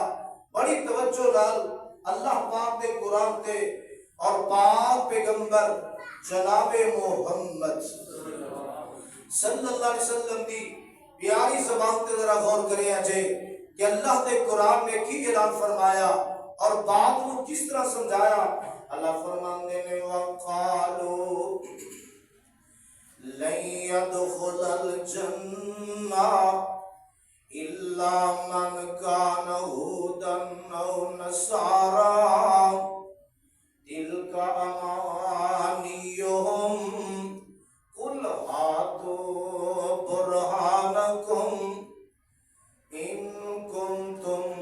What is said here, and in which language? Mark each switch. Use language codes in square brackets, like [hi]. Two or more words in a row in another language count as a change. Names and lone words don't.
[pa] بڑی توجہ نال اللہ پاک نے قرآن تے اور پاک پیغمبر جناب محمد صلی اللہ علیہ وسلم دی پیاری زبان تے ذرا غور کرے اجے کہ اللہ نے قرآن نے کی اعلان فرمایا [ur] اور بات کو کس طرح سمجھایا۔ [pa] اللہ فرماندے نے [ar] وقالو لن يدخل الجنہ الا من كان هودا او نصارا تلك امانيهم قل هاتوا برهانكم ان كنتم